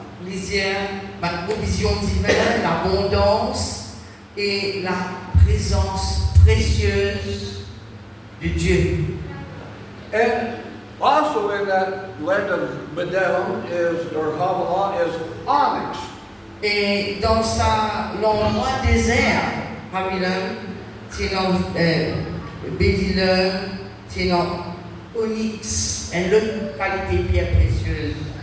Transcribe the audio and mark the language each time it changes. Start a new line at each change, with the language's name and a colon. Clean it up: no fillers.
French: Lisière, une provision divine, l'abondance et la présence précieuse de Dieu.
English: And also in that land of Bdelem or Havilah is onyx.
French: Et dans l'endroit désert, Havilah, c'est dans Bédilem, c'est dans onyx, une autre qualité de pierre précieuse.